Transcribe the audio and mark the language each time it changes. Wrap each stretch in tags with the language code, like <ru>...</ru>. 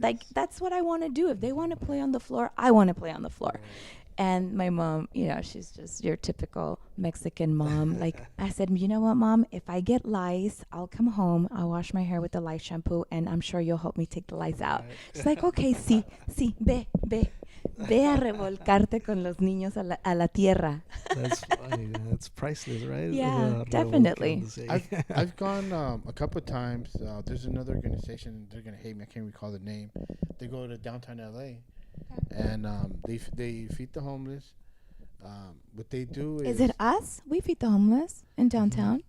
<en>Like, that's what I want to do. If they want to play on the floor, I want to play on the floor. Right. And my mom, she's just your typical Mexican mom. Like, I said, you know what, Mom? If I get lice, I'll come home, I'll wash my hair with the lice shampoo, and I'm sure you'll help me take the lice out. Right. She's like, okay,</en> <es>sí, ve. Ve a revolcarte con los niños a la tierra.</es> <en>That's funny. That's priceless, right? Yeah, The definitely. I've gone a couple of times. There's another organization. They're gonna hate me. I can't recall the name. They go to downtown LA, and they feed the homeless. What they do is Is it us? We feed the homeless in downtown.</en>